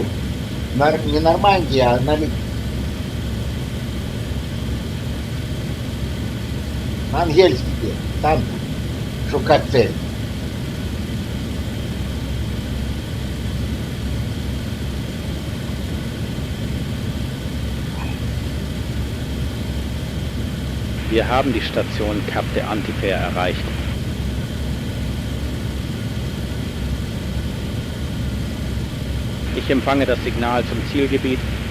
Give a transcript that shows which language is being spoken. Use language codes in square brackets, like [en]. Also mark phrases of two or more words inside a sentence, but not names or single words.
[ru] Не Нормандия, а на Ангельский берег. Там шукать цель. [de] Wir haben die Station Cap de Antifer erreicht. Ich empfange das Signal zum Zielgebiet.